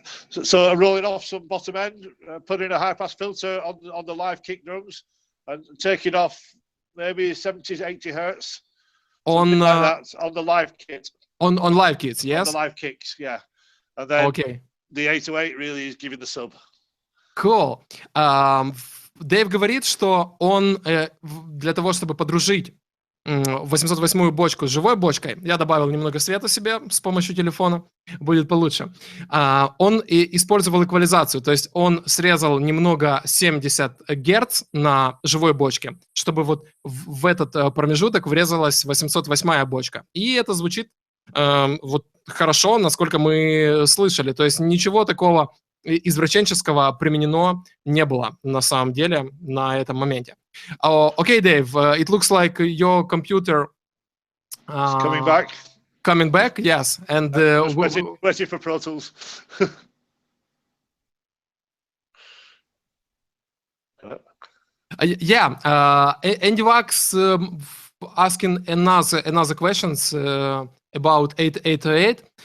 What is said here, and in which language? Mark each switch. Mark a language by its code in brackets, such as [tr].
[en] So I'm rolling off some bottom end, putting a high pass filter on the live kick drums, and taking off maybe 70 to 80 hertz On like that, on the live kit. On live kits, yes. On the live kicks, yeah. And then okay. The 808 really is giving the sub. Cool. [ru] Дэйв говорит, что он для того, чтобы подружить 808-ю бочку с живой бочкой, я добавил немного света себе с помощью телефона, будет получше, он использовал эквализацию, то есть он срезал немного 70 Гц на живой бочке, чтобы вот в этот промежуток врезалась 808-я бочка. И это звучит вот хорошо, насколько мы слышали. То есть ничего такого извращенческого применено не было на самом деле на этом моменте. [en] Okay, Dave, it looks like your computer coming back. Coming back, yes. And waiting for Pro Tools. Yeah, Andy Wax asking another questions about 808.